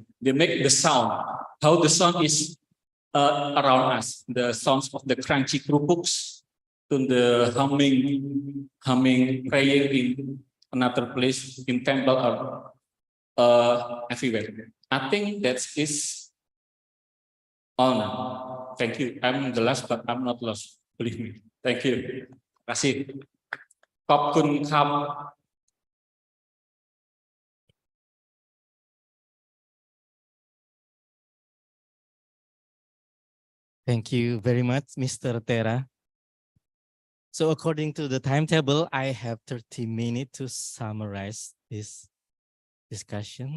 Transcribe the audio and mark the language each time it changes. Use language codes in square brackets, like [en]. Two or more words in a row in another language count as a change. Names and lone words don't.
[en] They make the sound, how the sound is around us, the sounds of the crunchy kerupuk, to the humming prayer in another place, in temple or everywhere. I think that is all now. Thank you. I'm the last, but I'm not lost. Believe me. Thank you. [id] Terima kasih. [th] ขอบคุณครับ [en] Thank you very much, Mr. Tera. So according to the timetable, I have 30 minutes to summarize this discussion.